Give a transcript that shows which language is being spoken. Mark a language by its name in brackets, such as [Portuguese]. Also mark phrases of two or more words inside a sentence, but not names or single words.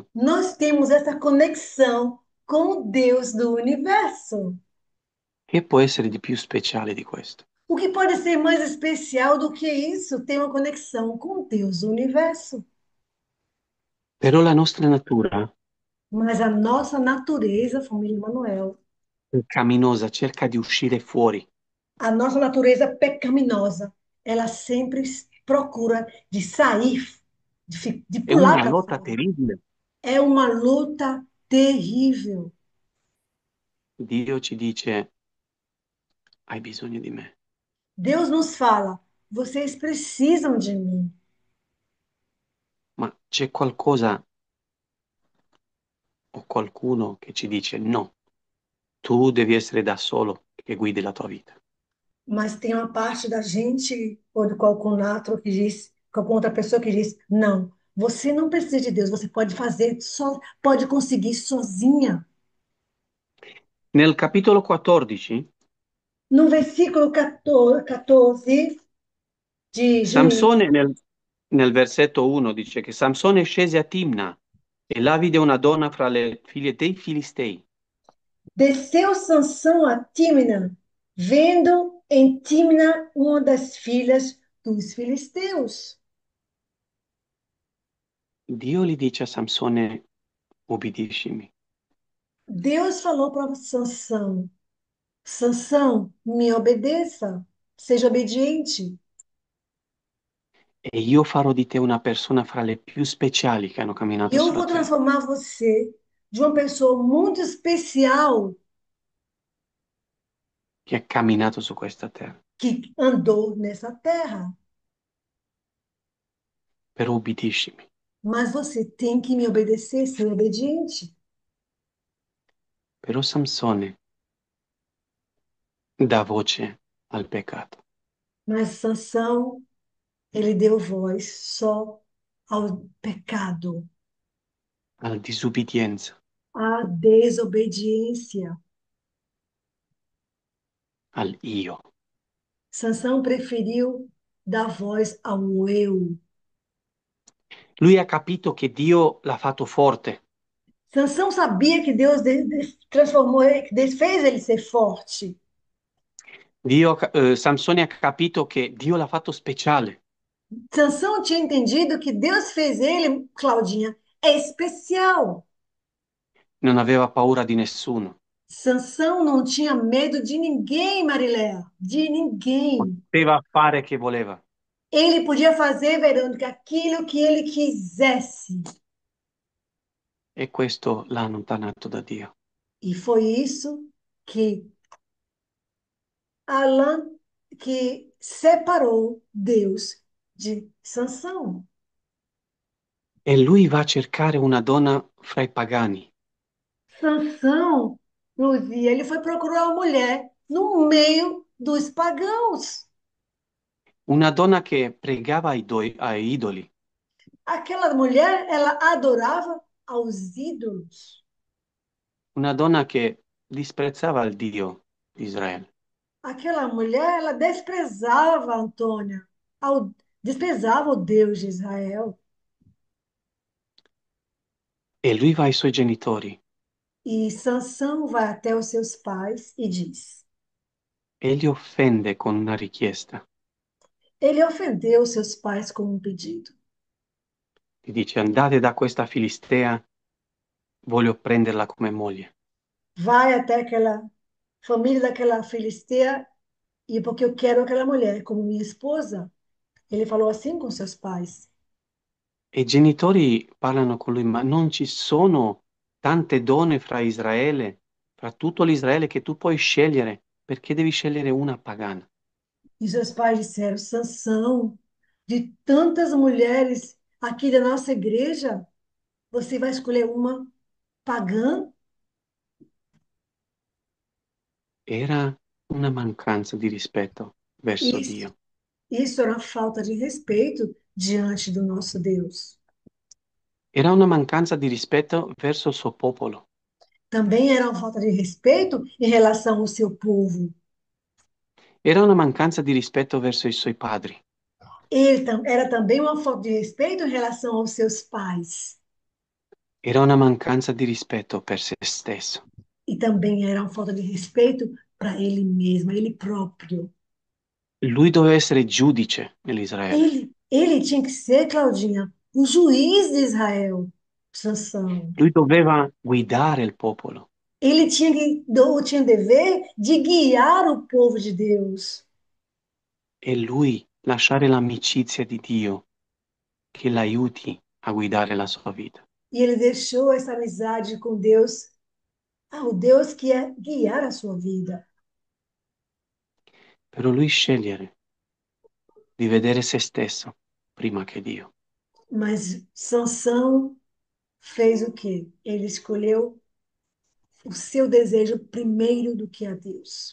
[Portuguese] Nós temos essa conexão com o Deus do universo. [Italian] Che può essere di più speciale di questo? [Portuguese] O que pode ser mais especial do que isso? Ter uma conexão com o Deus do universo. [Italian] Però la nostra natura [Portuguese] Mas a nossa natureza, família Manuel, [Italian] pecaminosa cerca di uscire fuori. [Portuguese] a nossa natureza pecaminosa, ela sempre procura de sair, de [Italian] È [Portuguese] pular [Italian] una [Portuguese] para [Italian] lotta [Portuguese] fora. [Italian] terribile. [Portuguese] É uma luta terrível. [Italian] Dio ci dice, hai bisogno di me. [Portuguese] Deus nos fala: vocês precisam de mim. [Italian] Ma c'è qualcosa o qualcuno che ci dice, no, tu devi essere da solo che guidi la tua vita. [Portuguese] Mas tem uma parte da gente, ou de qualquer outro que diz, qualquer outra pessoa que diz: não, você não precisa de Deus, você pode fazer só, pode conseguir sozinha. [Italian] Nel capitolo 14, [Portuguese] No versículo 14 de Juízes, [Italian] Samsone nel versetto 1 dice che Samsone scese a Timna e là vide una donna fra le figlie dei Filistei. [Portuguese] desceu Sansão a Tímina, vendo em Tímina uma das filhas dos filisteus. [Italian] Dio gli dice a Samsone, ubbidiscimi. [Portuguese] Deus falou para Sansão: Sansão, me obedeça, seja obediente. [Italian] E io farò di te una persona fra le più speciali che hanno [Portuguese] E [Italian] camminato [Portuguese] eu [Italian] sulla [Portuguese] vou [Italian] terra. [Portuguese] transformar você de uma pessoa muito especial [Italian] Che ha camminato su questa terra. [Portuguese] que andou nessa terra. [Italian] Però ubbidiscimi. [Portuguese] Mas você tem que me obedecer, ser obediente. [Italian] Però Samsone dà voce al peccato, [Portuguese] Mas Sansão, ele deu voz só ao pecado, [Italian] alla disubbidienza. [Portuguese] à desobediência. [Italian] al io. [Portuguese] Sansão preferiu dar voz ao eu. [Italian] Lui ha capito che Dio l'ha fatto forte. [Portuguese] Sansão sabia que Deus transformou, que Deus fez ele ser forte. [Italian] Samsone ha capito che Dio l'ha fatto speciale. [Portuguese] Sansão tinha entendido que Deus fez ele, Claudinha, é especial. [Italian] Non aveva paura di nessuno. [Portuguese] Sansão não tinha medo de ninguém, Mariléia, de ninguém. [Italian] Poteva fare che voleva. [Portuguese] Ele podia fazer, Verônica, aquilo que ele quisesse. [Italian] E questo l'ha allontanato da Dio. [Portuguese] E foi isso que Alan, que separou Deus de Sansão. [Italian] E lui va a cercare una donna fra i pagani. [Portuguese] Sansão, Luzia, ele foi procurar uma mulher no meio dos pagãos. [Italian] Una donna che pregava ai idoli. [Portuguese] Aquela mulher, ela adorava aos ídolos. [Italian] Una donna che disprezzava il Dio di Israele. [Portuguese] Aquela mulher, ela desprezava Antônia, desprezava o Deus de Israel. [Italian] E lui va ai suoi genitori [Portuguese] E Sansão vai até os seus pais e diz: [Italian] e li offende con una richiesta. [Portuguese] ele ofendeu seus pais com um pedido. [Italian] Gli dice andate da questa Filistea, voglio prenderla come moglie. [Portuguese] Vai até aquela família daquela filistea e porque eu quero aquela mulher como minha esposa. Ele falou assim com seus pais. [Italian] E i genitori parlano con lui, ma non ci sono tante donne fra Israele, fra tutto l'Israele che tu puoi scegliere, perché devi scegliere una pagana? [Portuguese] E seus pais disseram: Sansão, de tantas mulheres aqui da nossa igreja, você vai escolher uma pagã? [Italian] Era una mancanza di rispetto verso [Portuguese] Isso, [Italian] Dio. [Portuguese] isso era uma falta de respeito diante do nosso Deus. [Italian] Era una mancanza di rispetto verso il suo popolo. [Portuguese] Também era uma falta de respeito em relação ao seu povo. [Italian] Era una mancanza di rispetto verso i suoi padri. [Portuguese] Era também uma falta de respeito em relação aos seus pais. [Italian] Era una mancanza di rispetto per se stesso. [Portuguese] E também era uma falta de respeito para ele mesmo, ele próprio. [Italian] Lui doveva essere giudice nell'Israele. [Portuguese] Ele tinha que ser, Claudinha, o juiz de Israel, Sansão. [Italian] Lui doveva guidare il popolo. [Portuguese] Ele tinha o dever de guiar o povo de Deus. [Italian] E lui lasciare l'amicizia di Dio che l'aiuti a guidare la sua vita. [Portuguese] E ele deixou essa amizade com Deus, o Deus que é guiar a sua vida. [Italian] Però lui scegliere di vedere se stesso prima che Dio. [Portuguese] Mas Sansão fez o quê? Ele escolheu o seu desejo primeiro do que a Deus.